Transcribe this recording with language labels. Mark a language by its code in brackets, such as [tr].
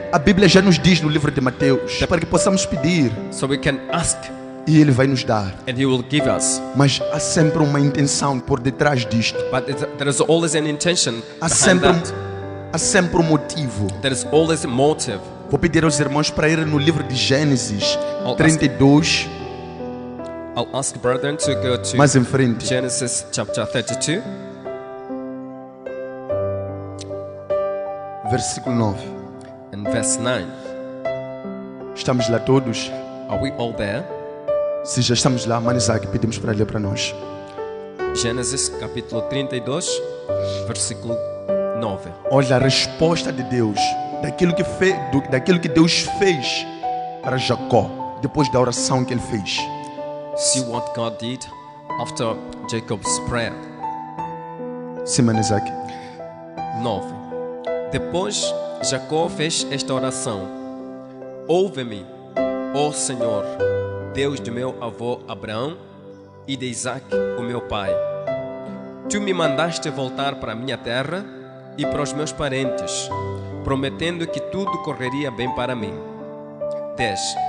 [pt] a Bíblia já nos diz no livro de Mateus para que possamos pedir [en] so we can ask [pt] e Ele vai nos dar. [en] and He will give us. [pt] Mas há sempre uma intenção por detrás disto. [en] But there is always an intention [pt] Há [en] behind [pt] sempre, [en] that. [pt] há sempre um motivo. [en] There is always a motive. [pt] Vou pedir aos irmãos para irem no livro de Gênesis [en] I'll 32, I'll ask brethren to go to [pt] mais em frente. [en] Genesis chapter 32, [pt] Versículo 9. [en] and verse 9. [pt] Estamos lá todos? [en] Are we all there? [pt] Se já estamos lá, Mano Isaac, pedimos para ler para nós. Gênesis capítulo 32, versículo 9. Olha a resposta de Deus, daquilo que Deus fez para Jacó, depois da oração que ele fez. [en] See what God did after Jacob's prayer. [pt] Sim, Mano Isaac. 9. Depois Jacó fez esta oração: Ouve-me, ó Senhor, Deus de meu avô Abraão e de Isaac, o meu pai. Tu me mandaste voltar para a minha terra e para os meus parentes, prometendo que tudo correria bem para mim. 10.